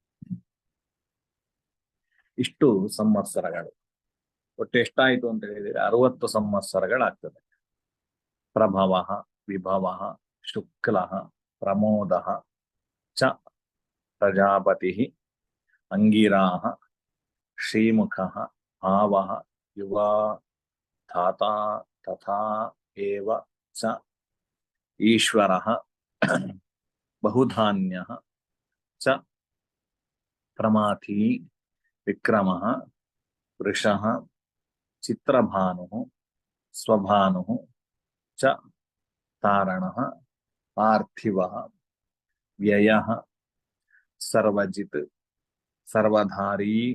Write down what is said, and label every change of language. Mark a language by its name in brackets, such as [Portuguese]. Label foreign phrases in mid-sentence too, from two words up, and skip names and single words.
[Kannada] ಇಷ್ಟು ಸಂವತ್ಸರಗಳು ಒಟ್ಟು ಎಷ್ಟಾಯ್ತು ಅಂತ ಹೇಳಿದ್ರೆ 60 ಸಂವತ್ಸರಗಳಾಗ್ತದೆ. [Sanskrit] ಪ್ರಭವ ವಿಭವ ಶುಕ್ಲ ಪ್ರಮೋದ ಚ ಪ್ರಜಾಪತಿ ಅಂಗಿರಾ ಶ್ರೀಮುಖ ಭಾವ ಯುವ ಧಾತಾ ತಥಾ ಏವ ಚ ಈಶ್ವರ ಬಹುಧಾನ್ಯ ಚ ಪ್ರಮಾಥಿ ವಿಕ್ರಮ ವೃಷಃ ಚಿತ್ರಭಾನು ಸ್ವಭಾನು ಚ ತಾರಣಃ ಪಾರ್ಥಿವಃ ವ್ಯಯಃ ಸರ್ವಜಿತ್ ಸರ್ವಧಾರಿ